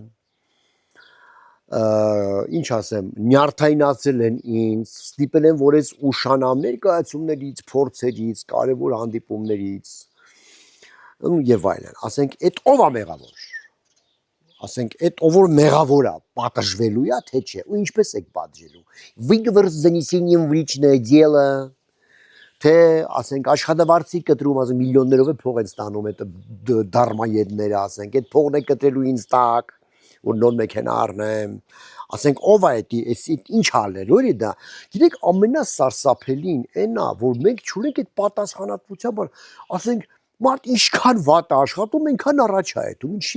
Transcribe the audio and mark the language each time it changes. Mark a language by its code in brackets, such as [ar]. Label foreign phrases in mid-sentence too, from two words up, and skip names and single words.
[hy] ինչ ասեմ, նյարդայնացել են ինձ, ստիպել են, որ ես ուշանամ ներկայացումներից, փորձերից, կարևոր հանդիպումներից եւ այլն։ Ասենք, այդ ով է մեղավոր։ Ասենք, այդ ով որ մեղավոր է, պատժվելու է, թե չէ, ու ինչպես եք պատժելու։ [ru] Выговор с занесением в личное дело, [hy] թե ասենք աշխատավարձի կտրում, ասենք միլիոններով է փող են ստանում այդ դարմաեդները, ասենք, այդ փողն է կտրելու ինձ տակ, որ նոր մեքենա առնեմ, ասենք ով է այս ինչ հալեր, որի դա, գիտեք ամենասարսափելին այն է, որ մենք չունենք այդ պատասխանատվության բան, ասենք մարդ ինչքան վատ է աշխատում, այնքան առաջ է այդում,